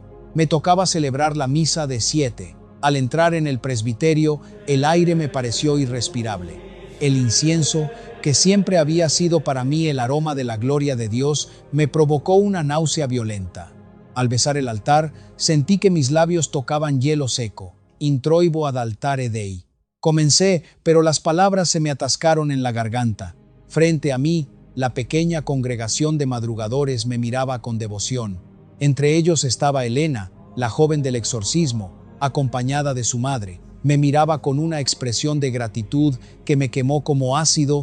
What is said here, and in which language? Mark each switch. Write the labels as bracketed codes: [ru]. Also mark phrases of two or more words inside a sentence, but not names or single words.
[es] Me tocaba celebrar la misa de 7. Al entrar en el presbiterio, el aire me pareció irrespirable. El incienso, que siempre había sido para mí el aroma de la gloria de Dios, me provocó una náusea violenta. Al besar el altar, sentí que mis labios tocaban hielo seco. [la] Introibo ad altare Dei. [es] Comencé, pero las palabras se me atascaron en la garganta. Frente a mí, la pequeña congregación de madrugadores me miraba con devoción. Entre ellos estaba Elena, la joven del exorcismo, acompañada de su madre. Me miraba con una expresión de gratitud que me quemó como ácido.